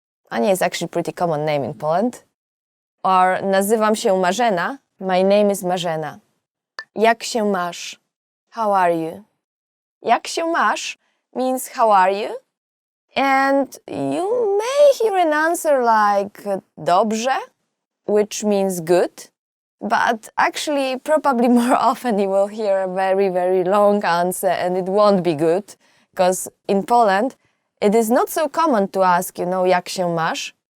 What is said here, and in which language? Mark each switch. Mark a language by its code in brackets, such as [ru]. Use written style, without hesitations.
[en] Ania is actually a pretty common name in Poland. Or [pl] nazywam się Marzena. [en] My name is Marzena. [pl] Jak się masz? [en] How are you? [pl] Jak się masz [en] means how are you? And you may hear an answer like dobrze, which means good. But actually, probably more often you will hear a very, very long answer and it won't be good. Because in Poland, it is not so common to ask, [pl] jak się masz?